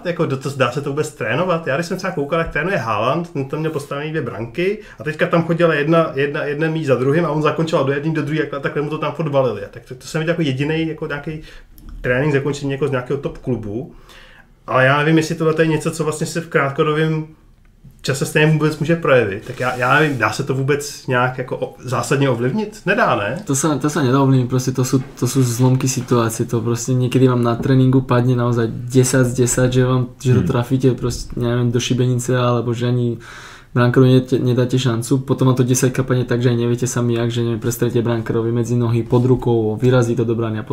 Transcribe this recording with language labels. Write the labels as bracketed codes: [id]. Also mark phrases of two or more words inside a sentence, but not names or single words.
[cs] Jako, dá se to vůbec trénovat? Já když jsem třeba koukal, jak trénuje Haaland, ten tam měl postavený 2 branky a teďka tam chodila jedna míč za druhým a on zakončil do jedný, do druhý, takhle mu to tam fotbalili. Tak to jsem viděl jako jediný jako nějaký trénink zakončení jako z nějakého top klubu. Ale já nevím, jestli tohle je něco, co vlastně se v krátkodobém čase stejně vůbec může projevit. Tak já nevím, dá se to vůbec nějak jako zásadně ovlivnit? Nedá, ne? [sk] To sa nedá ovlivniť, proste to sú zlomky situácie, to proste niekedy vám na tréningu padne naozaj 10 z 10, že to trafíte proste, neviem, do šibenice, alebo že ani bránkarovi nedáte šancu, potom vám to 10 padne tak, že aj neviete sami jak, že neviem, prestrelíte bránkarovi medzi nohy, pod rukou, vyrazí to do brány a